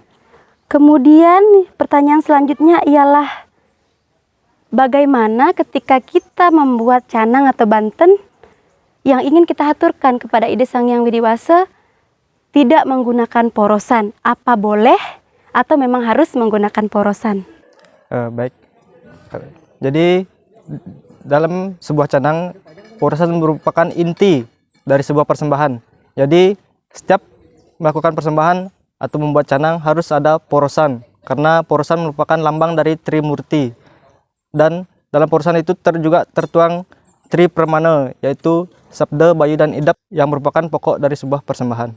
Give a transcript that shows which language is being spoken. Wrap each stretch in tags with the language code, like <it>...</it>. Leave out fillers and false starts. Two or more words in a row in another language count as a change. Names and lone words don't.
<id>Kemudian pertanyaan selanjutnya ialah bagaimana ketika kita membuat canang atau banten yang ingin kita aturkan kepada Ide Sang Hyang Widiwasa tidak menggunakan porosan? Apa boleh atau memang harus menggunakan porosan? Baik. Jadi dalam sebuah canang, porosan merupakan inti dari sebuah persembahan. Jadi setiap melakukan persembahan atau membuat canang harus ada porosan, karena porosan merupakan lambang dari Trimurti. Dan dalam porosan itu juga tertuang Tri Permana, yaitu Sabda, Bayu, dan Idap yang merupakan pokok dari sebuah persembahan.</id>